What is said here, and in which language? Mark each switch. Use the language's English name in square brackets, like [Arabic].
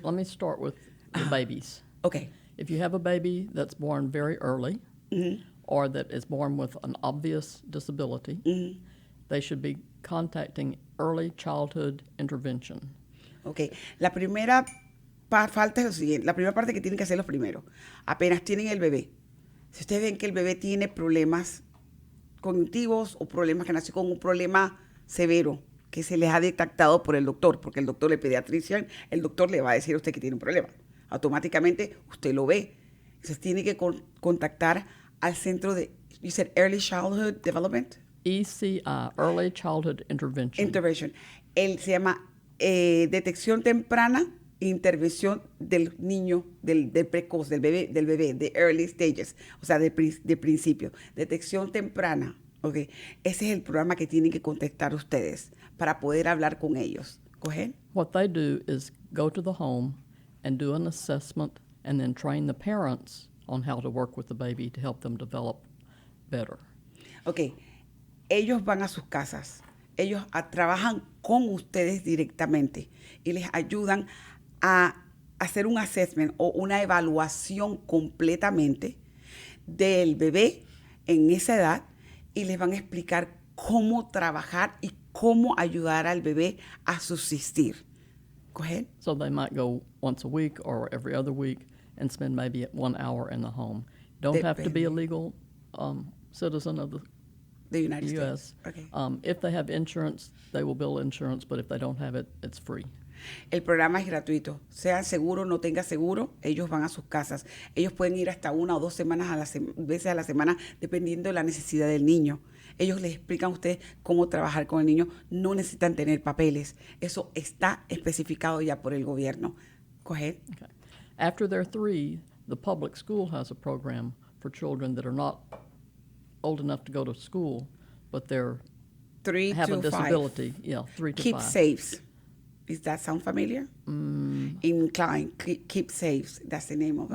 [English] Let me start with the babies. Okay. If you have a baby that's born very early or that is born with an obvious disability, they should be contacting early childhood intervention. Okay. [Spanish] La primera falta es lo siguiente. La primera parte que tienen que hacer los primeros. Apenas tienen el bebé, Si ustedes ven que el bebé tiene problemas cognitivos o problemas que nació con un problema severo que se les ha detectado por el doctor, porque el doctor, el pediatrician, el doctor le va a decir a usted que tiene un problema. Automáticamente usted lo ve. Entonces tiene que contactar al centro de, [English] you said Early Childhood Development? [Spanish] ECI, Early Childhood Intervention. Intervention. Él se llama detección temprana e intervención del niño, del precoz, del bebé, de [English] early stages, [Spanish] o sea, de principio. Detección temprana, ¿ok? Ese es el programa que tienen que contactar ustedes para poder hablar con ellos. [English] Go ahead. What they do is go to the home and do an assessment and then train the parents on how to work with the baby to help them develop better. [Spanish] Ok, ellos van a sus casas, ellos trabajan con ustedes directamente y les ayudan a hacer un assessment o una evaluación completamente del bebé en esa edad y les van a explicar cómo trabajar y cómo ayudar al bebé a subsistir. [English] Go ahead. So they might go once a week or every other week and spend maybe 1 hour in the home. Don't have to be a legal citizen of The United U.S. States. Okay. If they have insurance, they will bill insurance, but if they don't have it, it's free. [Spanish] El programa es gratuito. Sea seguro, no tenga seguro, ellos van a sus casas. Ellos pueden ir hasta 1 o 2 semanas veces a la semana, dependiendo de la necesidad del niño. Ellos les explican a ustedes cómo trabajar con el niño. No necesitan tener papeles. Eso está especificado ya por el gobierno. [English] Go ahead. Okay. After they're 3, the public school has a program for children that are not old enough to go to school, but they're 3 have to a disability. Yeah, 3 to Keep 5. Saves. Does that sound familiar? In Klein, Keep Saves. That's the name of it.